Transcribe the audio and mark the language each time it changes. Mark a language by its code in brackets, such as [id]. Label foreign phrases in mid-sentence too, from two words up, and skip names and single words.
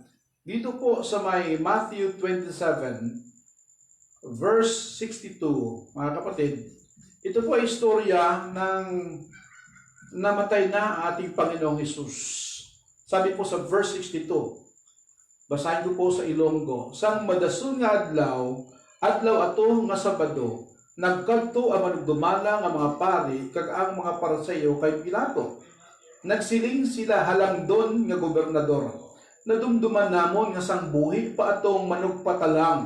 [tl] Dito po sa may Matthew 27 verse 62, mga kapatid, ito po ay istorya ng namatay na ating Panginoong Hesus. Sabi po sa verse 62, basahin ko po sa Ilonggo, [hil] sang madason nga adlaw ato nga Sabado, nagkadto ang manugdumalang ang mga pari kag ang mga Pariseo kay Pilato. Nagsiling sila halangdon nga gobernador. Nadumduman namon nga sang buhi pa atong manugpatalang.